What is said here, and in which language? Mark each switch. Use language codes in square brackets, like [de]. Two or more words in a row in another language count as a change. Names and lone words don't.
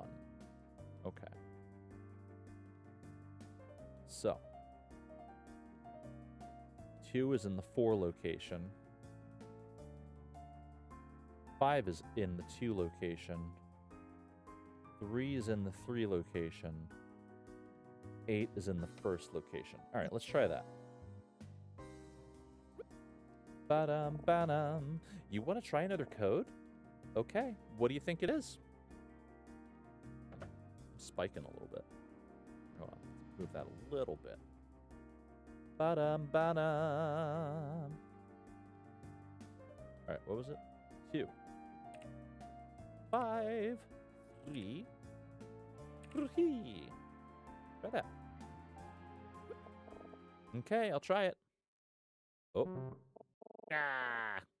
[en] Okay. So 2 is in the 4 location. 5 is in the 2 location. 3 is in the 3 location. 8 is in the 1st location. All right, let's try that. Ba-dum, ba-dum. You want to try another code? Okay. What do you think it is? I'm spiking a little bit. Hold on. Let's move that a little bit. Ba-dum, ba-dum. All right, what was it? 2. 5. 3. 3. Try that. Okay, I'll try it. Oh. Ah.